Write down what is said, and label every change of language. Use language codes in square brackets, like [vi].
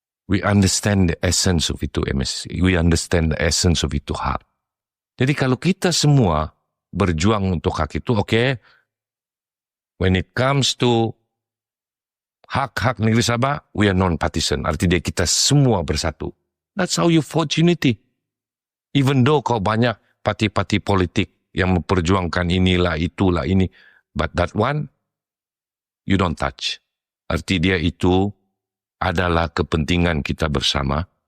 [en] We understand the essence of itu MA63. We understand the essence of itu hak. [ms] Jadi kalau kita semua berjuang untuk hak itu, okay, [en] when it comes to [ms] hak-hak negeri Sabah, [en] we are non-partisan. [ms] Artinya kita semua bersatu. [en] That's how you forge unity. Even though [ms] kau banyak parti-parti politik yang memperjuangkan inilah, itulah, ini. [en] But that one, you don't touch. [ms] Artinya itu adalah kepentingan kita bersama.